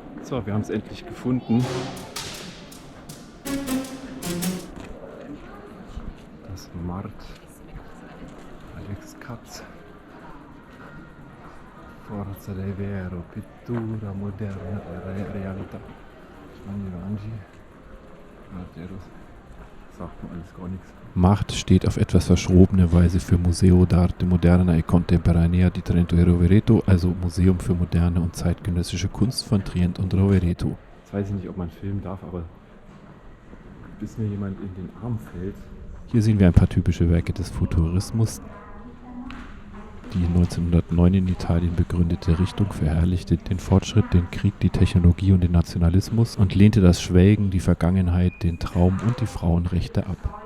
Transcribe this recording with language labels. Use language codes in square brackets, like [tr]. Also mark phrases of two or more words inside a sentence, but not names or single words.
[de] So, wir haben es endlich gefunden. Das Mart Alex Katz. Forza del Vero, pittura moderna e realtà. Angi. Sagt mir alles gar nichts. Mart steht auf etwas verschrobene Weise für Museo d'Arte Moderna e Contemporanea di Trento e Rovereto, also Museum für moderne und zeitgenössische Kunst von Trient und Rovereto. Jetzt weiß ich nicht, ob man filmen darf, aber bis mir jemand in den Arm fällt. Hier sehen wir ein paar typische Werke des Futurismus. Die 1909 in Italien begründete Richtung verherrlichte den Fortschritt, den Krieg, die Technologie und den Nationalismus und lehnte das Schwelgen, die Vergangenheit, den Traum und die Frauenrechte ab.